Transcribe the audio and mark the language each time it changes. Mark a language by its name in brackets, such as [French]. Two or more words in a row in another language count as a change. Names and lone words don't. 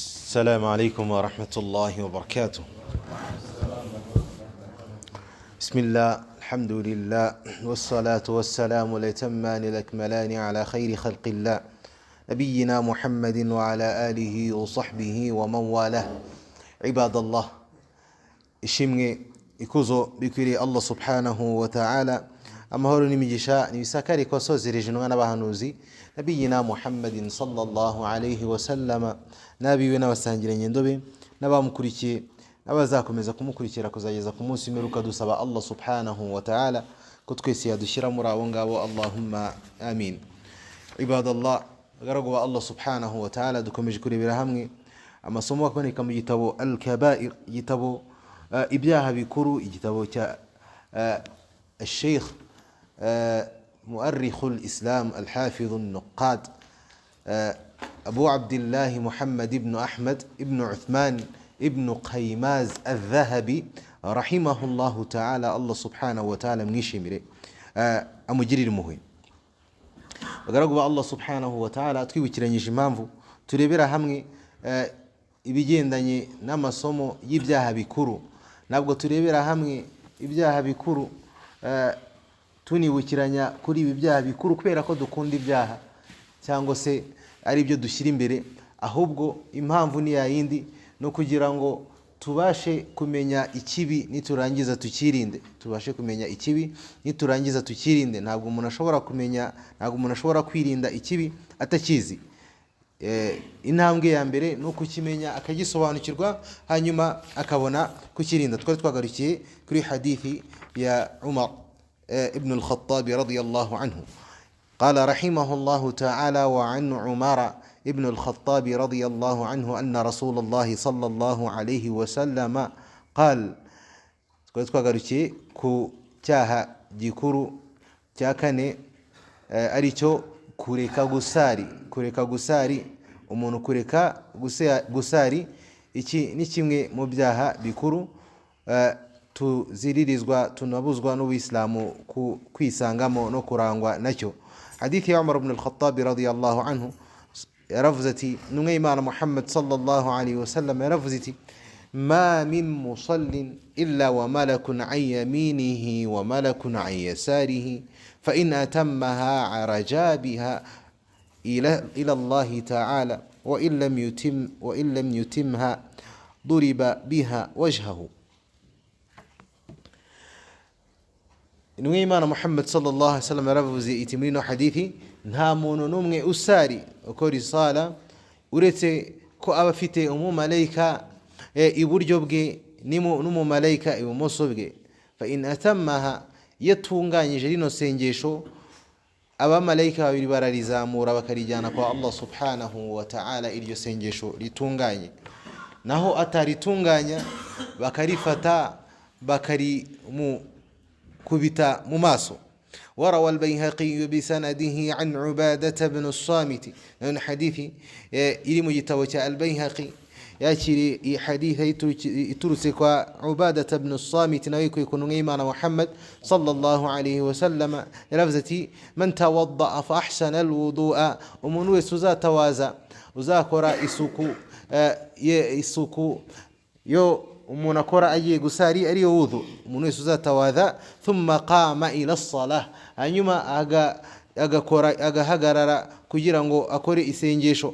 [Arabic] السلام عليكم ورحمة الله وبركاته. بسم الله، الحمد لله، والصلاة والسلام الأتمان الأكملان على خير خلق الله نبينا محمد وعلى آله وصحبه ومن والاه. عباد الله، [Kinyarwanda] ishimwe ikuzo bikwiriye Allah [Arabic] سبحانه وتعالى, [Kinyarwanda] amahoro n'imigisha nibisakare ko sozereje intumwa n'abahanuzi nabiyina Muhammadin [Arabic] صلى الله عليه وسلم, [Kinyarwanda] nabiwe n'abasangiranye ndobe n'abamukurikiye n'abazakomeza kumukurikira kuzageza ku munsi w'imperuka. Dusaba Allah [Arabic] سبحانه وتعالى [Kinyarwanda] ko twese yadushyira muri abo ngabo, [Arabic] اللهم آمين. [Kinyarwanda] Ibadallah, bagaragu ba Allah [Arabic] سبحانه وتعالى, [Kinyarwanda] dukomeje kurebera hamwe amasomo aboneka mu gitabo Al-Kabair, igitabo ibyaha bikuru, igitabo cya [Arabic] الشيخ مؤرخ الإسلام الحافظ النقاد أبو عبد الله محمد بن أحمد بن عثمان بن قيماز الذهبي رحمه الله تعالى. الله سبحانه وتعالى [Kinyarwanda] mwishimire amugirire impuhwe. Bagaragu ba Allah [Arabic] سبحانه وتعالى, [Kinyarwanda] twibukiranyije impamvu turebera hamwe ibigendanye n'amasomo y'ibyaha bikuru. Ntabwo turebera hamwe ibyaha bikuru tunibukiranya kuri ibi byaha bikuru kubera ko dukunda ibyaha cyangwa se ari byo dushyira imbere, ahubwo impamvu ni yayindi, no kugira ngo tubashe kumenya ikibi niturangiza tukirinde. Tubashe kumenya ikibi niturangiza tukirinde. Ntabwo umuntu ashobora kwirinda ikibi atakizi. Intambwe ya mbere no kukimenya akagisobanukirwa, hanyuma akabona kukirinda. Twari twagarukiye kuri hadithi ya Umar ibn al-Khattab [Arabic] رضي الله عنه. قال رحمه الله تعالى: وعن عمر ابن الخطاب رضي الله عنه أن رسول الله صلى الله عليه وسلم قال. [Kinyarwanda] twagarukiye ku cyaha gikuru cya kane, aricyo kureka gusari. Umuntu kureka gusari, iki ni kimwe mu byaha bikuru tuziririzwa, tunabuzwa n'Ubuislamu kwisangamo no kurangwa nacyo. Hadithi ya Umar ibn al-Khattab [Arabic] رضي الله عنه [Kinyarwanda] yaravuze ati, numwe Imana Muhammad [Arabic] صلى الله عليه وسلم [Kinyarwanda] yaravuze ati: [Arabic] ما من مصل إلا وملك عن يمينه وملك عن يساره فإن أتمها عرجا بها إلى الله تعالى وإن لم يتمها ضرب بها وجهه. [Kinyarwanda] Intumwa Imana Muhammad [Arabic] صلى الله عليه وسلم [Kinyarwanda] yaravuze iti muri no hadithi, nta muntu n'umwe usari ukora isala uretse ko aba afite umumalayika iburyo bwe n'umumalayika ibumoso bwe. [Arabic] فإن أتمها, [Kinyarwanda] yatunganyije rino sengesho, abamalayika babiri bararizamura bakarijyana kwa Allah [Arabic] سبحانه وتعالى, [Kinyarwanda] iryo sengesho ritunganye. Naho ataritunganya bakarifata kubita mu maso. [Arabic] وروى البيهقي بسنده عن عبادة بن الصامت. لأن حديثي إلي مجتوى البيهقي [Kinyarwanda] yakiri hadithi iturutse kwa Ubadata ibn as-Samit, nawe yikunu Imana Muhammad [Arabic] صلى الله عليه وسلم [Kinyarwanda] yaravuze ati: [Arabic] من توضأ فأحسن الوضوء, [Kinyarwanda] umuntu wese uzatawaza, uzakora isuku yo umuntu akora agiye gusari ariyo wudu. Umuntu wese uzatawaza [Arabic] ثم قام إلى الصلاة, [Kinyarwanda] hanyuma agahagarara kugira ngo akore isengesho.